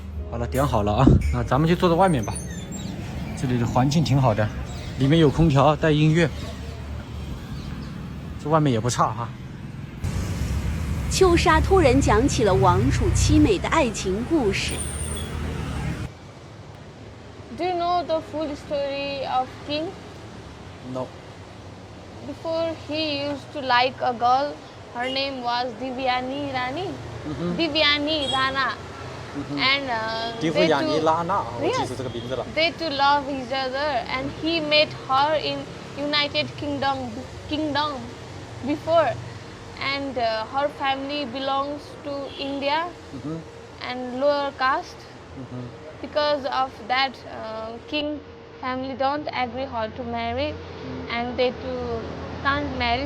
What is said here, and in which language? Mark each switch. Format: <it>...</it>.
<zh>好了，点好了啊，那咱们就坐在外面吧。这里的环境挺好的，里面有空调，带音乐。这外面也不差哈。秋沙突然讲起了王储凄美的爱情故事。</zh> <en>Do you know the full story of King? No. Before he used to like a girl, her name was Divyani Rani. Divyani Rana. And</en> <zh>迪夫雅尼拉娜，我记住这个名字了。</zh> <en>They two love each other, and he met her in United Kingdom before, and her family belongs to India and lower caste. Because of that, king family don't agree her to marry, and they two can't marry.</en>